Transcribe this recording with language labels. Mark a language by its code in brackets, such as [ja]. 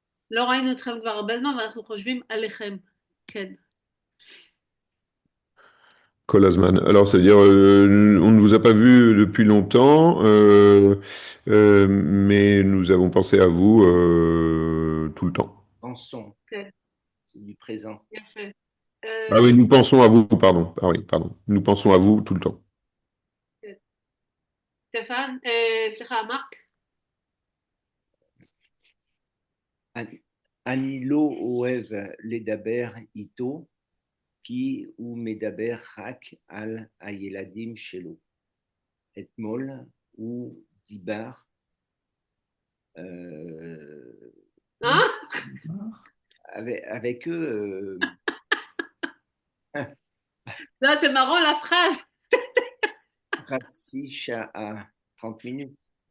[he] לא ראינו אתכם כבר הרבה זמן ואנחנו חושבים עליכם. כן. כל הזמן. [fr] Alors, ça veut dire, on ne vous a pas vu depuis longtemps, mais nous avons pensé à vous tout le temps. pensons, [he] כן, [fr] c'est du présent. [he] יפה. [fr] Ah oui, nous pensons à vous, pardon. Ah oui, pardon. Nous pensons à vous tout le temps. [he] סטפן, סליחה, מרק? אני לא אוהב לדבר איתו, כי הוא מדבר רק על הילדים שלו. אתמול הוא דיבר [fr] Hein? avec eux. Là, c'est marrant la phrase. [he] חצי שעה, [fr] 30 minutes.